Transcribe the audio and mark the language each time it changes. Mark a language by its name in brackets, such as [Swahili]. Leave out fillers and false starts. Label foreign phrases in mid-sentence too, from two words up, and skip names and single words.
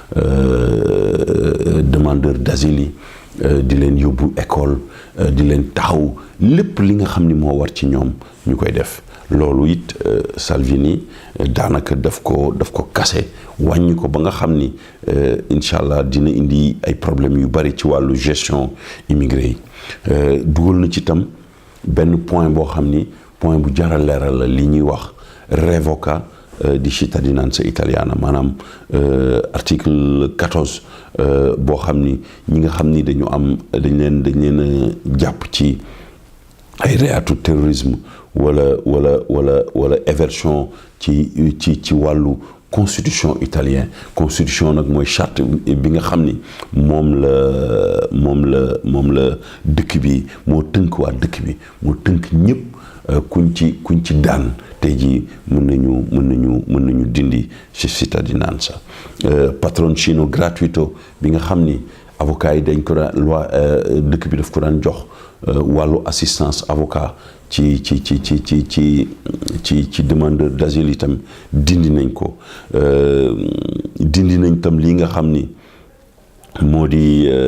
[French] demandeur d'asile [Wolof] yi di leen yóbbu école di leen taxaw lépp li nga xam ni moo war ci ñoom ñu koy def loolu it Salvini daanaka daf ko kase wàññi ko ba nga xam ni [Arabic] إن شاء الله [Wolof] dina indi ay problèmes yu bari ci wàllu gestion immigré yi dugal na ci itam benn point boo xam ni point bu jar a leeral la li ñuy wax [Italian] revoca di cittadinanza italiana [Wolof] maanaam article 14 boo xam ni ñi nga xam ni dañ leen a jàpp ci ay reatu terrorisme wala éversion ci wàllu [French] constitution italien [Wolof] constitution nag mooy charte bi nga xam ni moom la dëkk bi moo tënk waa dëkk bi moo tënk ñëpp kuñ ci daan tey jii mën nañu dindi ci cittadinanza [Italian] patroncino gratuito [Wolof] bi nga xam ni avocat yi dañ ko daan loi dëkk bi daf ko daan jox wàllu [French] assistance avocat [Wolof] ci [French] demandeur d'asile [Wolof] itam dindi nañ ko dindi nañ tam li nga xam ni moo di